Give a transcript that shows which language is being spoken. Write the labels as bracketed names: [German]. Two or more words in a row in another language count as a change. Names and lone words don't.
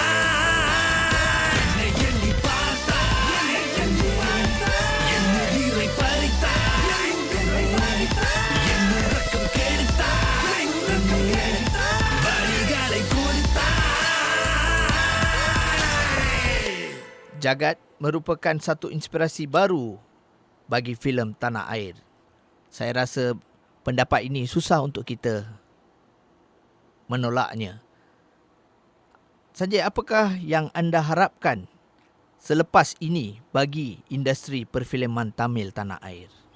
[Tamil] என்னை எண்ணி பார்த்தாய் பெண்ணே, என் உயிரை பறித்தாய் பெண்ணே, என் உறக்கம் கெடுத்தாய் பெண்ணே, வலிகளை கொடுத்தாய். [Malay] Jagat merupakan satu inspirasi baru bagi filem Tanah Air. Saya rasa pendapat ini susah untuk kita menolaknya. Sanjay, apakah yang anda harapkan selepas ini bagi industri perfilman Tamil Tanah Air?